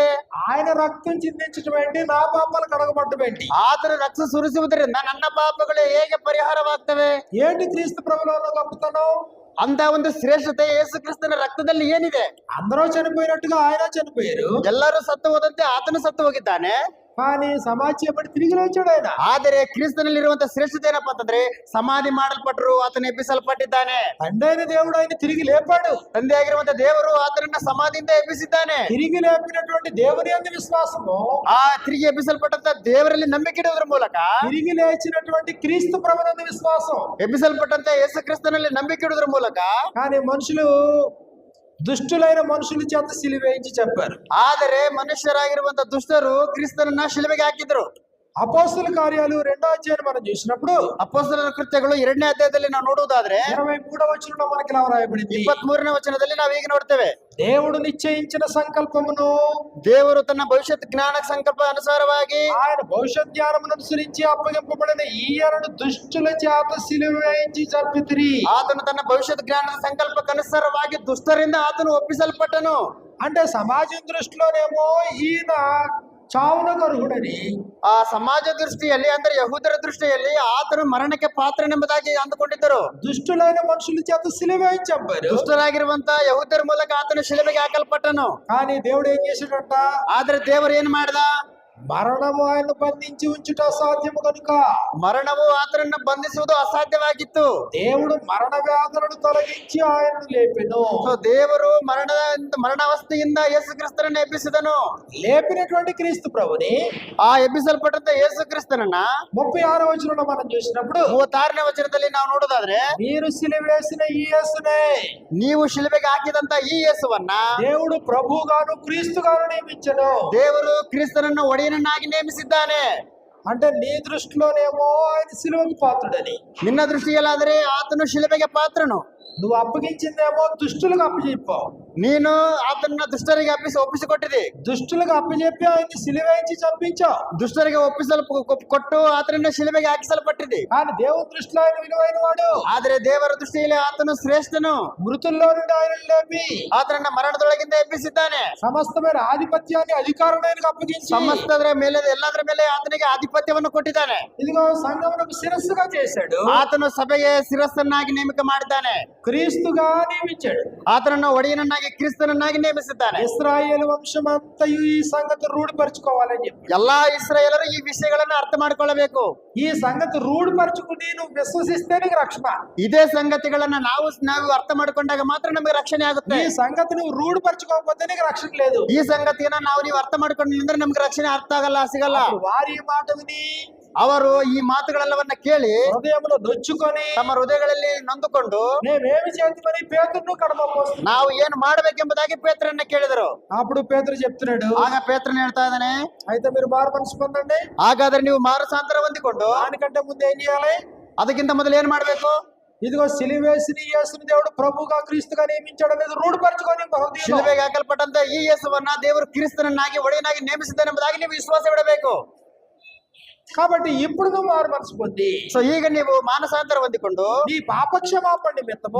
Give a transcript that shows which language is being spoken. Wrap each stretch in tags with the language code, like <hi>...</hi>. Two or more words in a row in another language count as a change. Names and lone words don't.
<te>ఆయన రక్తం చిందించడం ఏంటి? నా పాపాలు కడగబడ్డం ఏంటి?</te> <kn>ಆತನು ರಕ್ತ ಸುರಿಸುವುದರಿಂದ ನನ್ನ ಪಾಪಗಳು ಹೇಗೆ ಪರಿಹಾರವಾಗ್ತವೆ?</kn> <te>ఏంటి క్రీస్తు ప్రభువులో ఉన్న గొప్పతనం?</te> <kn>ಅಂತ ಒಂದು ಶ್ರೇಷ್ಠತೆ ಯೇಸು ಕ್ರಿಸ್ತನ ರಕ್ತದಲ್ಲಿ ಏನಿದೆ?</kn> <te>అందరూ చనిపోయినట్టుగా ఆయన చనిపోయారు,</te> <kn>ಎಲ್ಲರೂ ಸತ್ತು ಹೋದಂತೆ ಆತನು ಸತ್ತು ಹೋಗಿದ್ದಾನೆ.</kn> <te>కానీ సమాధి చేయబడి తిరిగి లేచాడు ఆయన.</te> <kn>ಆದರೆ ಕ್ರಿಸ್ತನಲ್ಲಿರುವಂತಹ ಶ್ರೇಷ್ಠತೆ ಏನಪ್ಪಾ ಅಂತಂದ್ರೆ, ಸಮಾಧಿ ಮಾಡಲ್ಪಟ್ಟರು, ಆತನ ಎಬ್ಬಿಸಲ್ಪಟ್ಟಿದ್ದಾನೆ.</kn> <te>తండ్రి దేవుడు ఆయన తిరిగి లేపాడు.</te> <kn>ತಂದೆ ಆಗಿರುವಂತಹ ದೇವರು ಆತನನ್ನ ಸಮಾಧಿಯಿಂದ ಎಬ್ಬಿಸಿದ್ದಾನೆ.</kn> <te>తిరిగి లేపినటువంటి దేవుని యందు విశ్వాసము,</te> <kn>ಆ ತಿರುಗಿ ಎಬ್ಬಿಸಲ್ಪಟ್ಟಂತ ದೇವರಲ್ಲಿ ನಂಬಿಕೆ ಇಡುವುದರ ಮೂಲಕ,</kn> <te>తిరిగి లేచినటువంటి క్రీస్తు ప్రభువునందు విశ్వాసం.</te> <kn>ಎಬ್ಬಿಸಲ್ಪಟ್ಟಂತ ಯೇಸು ಕ್ರಿಸ್ತನಲ್ಲಿ ನಂಬಿಕೆ ಇಡುವುದರ ಮೂಲಕ,</kn> <te>కానీ మనుషులు, దుష్టులైన మనుషుల చేత సిలువేయించి చెప్పారు.</te> <kn>ಆದರೆ ಮನುಷ್ಯರಾಗಿರುವಂತ ದುಷ್ಟರು ಕ್ರಿಸ್ತನನ್ನ ಶಿಲುಬೆಗೆ ಹಾಕಿದ್ರು.</kn> <te>అపోస్తుల కార్యాలు 2వ అధ్యాయం మనం చూసినప్పుడు</te> <kn>ಅಪೊಸ್ತಲರ ಕೃತ್ಯಗಳು 2ನೇ ಅಧ್ಯಾಯದಲ್ಲಿ ನಾವು ನೋಡುವುದಾದ್ರೆ</kn> <te>23వ వచనంలో మనకి ఇలా రాయబడింది.</te> <kn>23ನೇ ವಚನದಲ್ಲಿ ನಾವು ಈಗ ನೋಡ್ತೇವೆ,</kn> <te>దేవుడు నిశ్చయించిన సంకల్పమును,</te> <kn>ದೇವರು ತನ್ನ ಭವಿಷ್ಯತ್ ಜ್ಞಾನ ಸಂಕಲ್ಪ ಅನುಸಾರವಾಗಿ</kn> <te>ఆయన భవిష్యత్ జ్ఞానమును అనుసరించి అప్పగింపబడిన ఈయనను దుష్టుల చేత సిలువ వేయించి చంపితిరి.</te> <kn>ಆತನು ತನ್ನ ಭವಿಷ್ಯತ್ ಜ್ಞಾನದ ಸಂಕಲ್ಪಕ್ಕನುಸಾರವಾಗಿ ದುಷ್ಟರಿಂದ ಆತನು ಒಪ್ಪಿಸಲ್ಪಟ್ಟನು.</kn> <te>అంటే సమాజం దృష్టిలోనేమో ఈయన చావునకు అర్హుడని,</te> <kn>ಆ ಸಮಾಜ ದೃಷ್ಟಿಯಲ್ಲಿ ಅಂದ್ರೆ ಯಹೂದರ ದೃಷ್ಟಿಯಲ್ಲಿ ಆತನು ಮರಣಕ್ಕೆ ಪಾತ್ರನೆಂಬುದಾಗಿ ಅಂದುಕೊಂಡಿದ್ದರು.</kn> <te>దుష్టులైన మనుషుల చేత సిలువ వేయించి చంపారు.</te> <kn>ದುಷ್ಟರಾಗಿರುವಂತ ಯಹೂದರ ಮೂಲಕ ಆತನು ಶಿಲುಬೆಗೆ ಹಾಕಲ್ಪಟ್ಟನು.</kn> <te>కానీ దేవుడు ఏం చేశాడంట?</te> <kn>ಆದ್ರೆ ದೇವರು ಏನ್ ಮಾಡ್ದ?</kn> <te>మరణము ఆయన బంధించి ఉంచుట అసాధ్యము కనుక</te> <kn>ಮರಣವು ಆತನನ್ನು ಬಂಧಿಸುವುದು ಅಸಾಧ್ಯವಾಗಿತ್ತು.</kn> <te>దేవుడు మరణ వ్యాధులను తొలగించి ఆయనను లేపెను.</te> <kn>ಸೊ ದೇವರು ಮರಣಾವಸ್ಥೆಯಿಂದ ಯೇಸು ಕ್ರಿಸ್ತನನ್ನು ಎಬ್ಬಿಸಿದನು.</kn> <te>లేపినటువంటి క్రీస్తు ప్రభుని</te> <kn>ಆ ಎಬ್ಬಿಸಲ್ಪಟ್ಟಂತ ಯೇಸು ಕ್ರಿಸ್ತನನ್ನ</kn> <te>36వ వచనంలో మనం చూసినప్పుడు</te> <kn>36ನೇ ವಚನದಲ್ಲಿ ನಾವು ನೋಡೋದಾದ್ರೆ,</kn> <te>మీరు సిలువ వేసిన ఈ యేసునే</te> <kn>ನೀವು ಶಿಲುಬೆಗೆ ಹಾಕಿದಂತ ಈ ಯೇಸುವನ್ನ</kn> <te>దేవుడు ప్రభువుగాను క్రీస్తుగాను నియమించెను.</te> <kn>ದೇವರು ಕ್ರಿಸ್ತನನ್ನು ಒಡೆಯನನ್ನಾಗಿ ನೇಮಿಸಿದ್ದಾನೆ.</kn> <te>అంటే నీ దృష్టిలోనేమో ఆయన సిలువకు పాత్రుడని,</te> <kn>ನಿನ್ನ ದೃಷ್ಟಿಯಲ್ಲಾದರೆ ಆತನು ಶಿಲುಬೆಗೆ ಪಾತ್ರನು.</kn> <te>నువ్వు అప్పగించిందేమో దుష్టులకు అప్పచెప్పావు.</te> <kn>ನೀನು ಆತನ ದುಷ್ಟರಿಗೆ ಒಪ್ಪಿಸಿಕೊಟ್ಟಿದೆ.</kn> <te>దుష్టులకు అప్పచెప్పి ఆయన్ని సిలువేయించి చంపించావు.</te> <kn>ದುಷ್ಟರಿಗೆ ಕೊಟ್ಟು ಆತನನ್ನ ಶಿಲುಬೆಗೆ ಹಾಕಿಸಲ್ಪಟ್ಟಿದೆ.</kn> <te>కానీ దేవుని దృష్టిలో ఆయన విలువైన వాడు.</te> <kn>ಆದ್ರೆ ದೇವರ ದೃಷ್ಟಿಯಲ್ಲಿ ಆತನು ಶ್ರೇಷ್ಠನು.</kn> <te>మృతుల్లో నుండి ఆయన లేపి</te> <kn>ಆತನನ್ನ ಮರಣದೊಳಗಿಂದ ಎಬ್ಬಿಸಿದ್ದಾನೆ.</kn> <te>సమస్తమైన ఆధిపత్యాన్ని అధికారానికి అప్పగించి</te> <kn>ಸಮಸ್ತದರ ಮೇಲೆ ಎಲ್ಲದರ ಮೇಲೆ ಆತನಿಗೆ ಆಧಿಪತ್ಯವನ್ನು ಕೊಟ್ಟಿದ್ದಾನೆ.</kn> <te>ఇదిగో సంఘమునకు శిరస్సుగా చేశాడు.</te> <kn>ಆತನು ಸಭೆಗೆ ಶಿರಸ್ಸನ್ನಾಗಿ ನೇಮಕ ಮಾಡಿದ್ದಾನೆ.</kn> <te>క్రీస్తుగా నియమించాడు.</te> <kn>ಆತನನ್ನು ಒಡೆಯನನ್ನಾಗಿ ಕ್ರಿಸ್ತನನ್ನಾಗಿ ನೇಮಿಸಿದ್ದಾನೆ.</kn> <te>ఇశ్రాయేలు వంశమంతయు ఈ సంగతి రూఢిపరచుకోవాలని చెప్పి</te> <kn>ಎಲ್ಲಾ ಇಸ್ರಾಯೇಲರು ಈ ವಿಷಯಗಳನ್ನು ಅರ್ಥ ಮಾಡಿಕೊಳ್ಳಬೇಕು.</kn> <te>ఈ సంగతి రూఢిపరచుకుని నువ్వు విశ్వసిస్తే నీకు రక్షణ.</te> <kn>ಇದೇ ಸಂಗತಿಗಳನ್ನ ನಾವು ಅರ್ಥ ಮಾಡಿಕೊಂಡಾಗ ಮಾತ್ರ ನಮಗೆ ರಕ್ಷಣೆ ಆಗುತ್ತೆ.</kn> <te>ఈ సంగతి నువ్వు రూఢిపరచుకోకపోతే నీకు రక్షణ లేదు.</te> <kn>ಈ ಸಂಗತಿಯನ್ನ ನೀವು ಅರ್ಥ ಮಾಡ್ಕೊಂಡಿದ್ರೆ ನಮ್ಗೆ ರಕ್ಷಣೆ ಅರ್ಥ ಆಗಲ್ಲ, ಸಿಗಲ್ಲ.</kn> <te>వారి మాట విని</te> <kn>ಅವರು ಈ ಮಾತುಗಳೆಲ್ಲವನ್ನ ಕೇಳಿ</kn> <te>హృదయంలో నొచ్చుకొని</te> <kn>ತಮ್ಮ ಹೃದಯಗಳಲ್ಲಿ ನೊಂದುಕೊಂಡು</kn> <te>మేమేమి చేద్దామని పేతురును కడమపోస్తున్నాడు.</te> <kn>ನಾವು ಏನು ಮಾಡಬೇಕೆಂಬುದಾಗಿ ಪೇತ್ರನ್ನ ಕೇಳಿದರು.</kn> <te>అప్పుడు పేతురు చెప్తున్నాడు,</te> <kn>ಆಗ ಪೇತ್ರನ ಹೇಳ್ತಾ ಇದ್ದಾನೆ,</kn> <te>అయితే మీరు మారు మనసు పొందండి.</te> <kn>ಹಾಗಾದ್ರೆ ನೀವು ಮಾನಸಾಂತರ ಹೊಂದಿಕೊಂಡು</kn> <te>దానికంటే ముందు ఏం చేయాలి?</te> <kn>ಅದಕ್ಕಿಂತ ಮೊದಲು ಏನ್ ಮಾಡ್ಬೇಕು?</kn> <te>ఇదిగో సిలువేసిన యేసుని దేవుడు ప్రభువుగా క్రీస్తుగా నియమించాడు అనేది రూఢిపరచుకొని</te> <kn>ಶಿಲುಬೆಗೆ ಹಾಕಲ್ಪಟ್ಟಂತ ಈ ಯೇಸುವನ್ನ ದೇವರು ಕ್ರಿಸ್ತನನ್ನಾಗಿ ಒಡೆಯನಾಗಿ ನೇಮಿಸಿದ್ದಾನೆ ಎಂಬುದಾಗಿ ನೀವು ವಿಶ್ವಾಸ ಬಿಡಬೇಕು.</kn> <te>కాబట్టి ఇప్పుడు నువ్వు మారు మనసు పొంది</te> <kn>ಸೊ ಈಗ ನೀವು ಮಾನಸಾಂತರ ಹೊಂದಿಕೊಂಡು</kn> <te>నీ పాపక్షమాపణ నిమిత్తము</te>